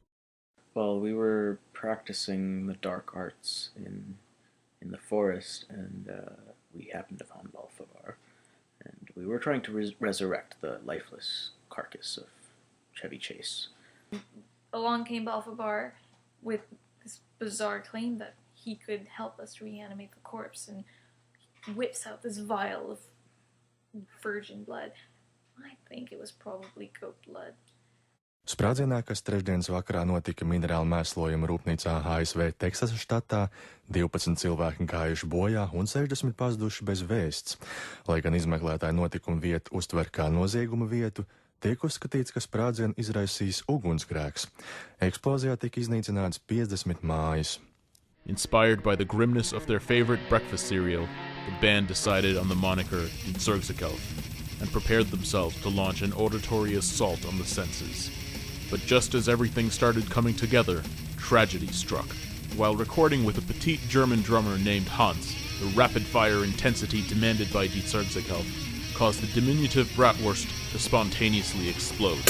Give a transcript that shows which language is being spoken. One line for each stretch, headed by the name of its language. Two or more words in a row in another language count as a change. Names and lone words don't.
English: Well, we were practicing the dark arts in the forest, and we happened upon Balfabar, and we were trying to resurrect the lifeless carcass of Chevy Chase. Along came Balfabar with this bizarre claim that he could help us reanimate the corpse, and whips out this vial of virgin blood. I think it was probably goat blood.
Latvian: Sprādzienā, kas trešdienas vakarā notika minerālu mēslojuma rūpnīcā ASV Teksasas štatā, 12 cilvēki gājuši bojā un 60 pazuduši bez vēsts. Lai gan izmeklētāji notikumu vietu uztver kā nozieguma vietu, tiek uzskatīts, ka sprādzienu izraisījis ugunsgrēks. Eksplozijā tika iznīcināts 50 mājas.
English: Inspired by the grimness of their favorite breakfast cereal, the band decided on the moniker Detsorgsekalf and prepared themselves to launch an auditory assault on the senses. But just as everything started coming together, tragedy struck. While recording with a petite German drummer named Hans, the rapid-fire intensity demanded by Detsorgsekalf caused the diminutive bratwurst to spontaneously explode.